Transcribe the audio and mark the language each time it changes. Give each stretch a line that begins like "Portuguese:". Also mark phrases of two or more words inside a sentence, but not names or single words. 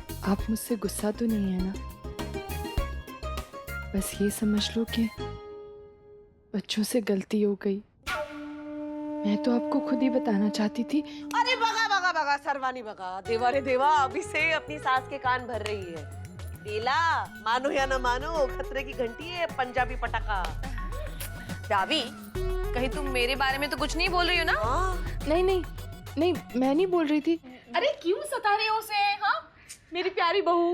Hindi: आप मुझसे गुस्सा तो नहीं है ना? बस ये समझ लो कि बच्चों से गलती हो गई। मैं तो आपको खुद ही बताना चाहती थी।
Marathi: अरे बगा बगा बगा सरवानी बगा, देवा रे देवा,
Hindi: अभी से अपनी सास के कान भर रही है। बेला, मानो या ना मानो, खतरे की घंटी है पंजाबी पटाखा। दावी, कहीं तुम मेरे बारे में तो कुछ नहीं बोल रही हो ना? नहीं नहीं नहीं, मैं नहीं बोल रही थी। अरे क्यों सता रहे हो उसे? हाँ, मेरी प्यारी बहू।